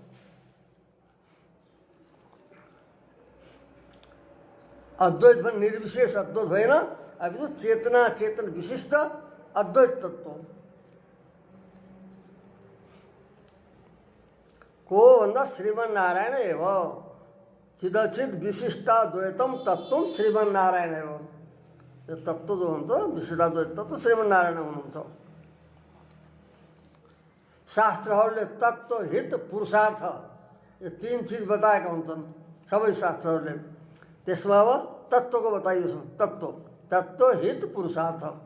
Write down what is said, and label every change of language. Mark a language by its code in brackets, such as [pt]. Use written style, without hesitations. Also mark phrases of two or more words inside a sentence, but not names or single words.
[ne] अद्वैत भने निर्विशेष अद्वैत होइन, अपितु चेतना चेतन विशिष्ट अद्वैत तत्त्व को भन्दा [sa] श्रीमन्नारायण एव चिदचित् विशिष्टाद्वैतम तत्त्व श्रीमन्नारायण एव। [ne] यो तत्त्व जो हुन्छ विशिष्टाद्वैत तत्त्व श्रीमन्नारायण हुनुहुन्छ। शास्त्रहरूले तत्त्व हित पुरुषार्थ यो तीन चिज बताएका हुन्छन् सबै शास्त्रहरूले। त्यसमा अब तत्त्वको बताइयो छ। तत्त्व हित पुरुषार्थ।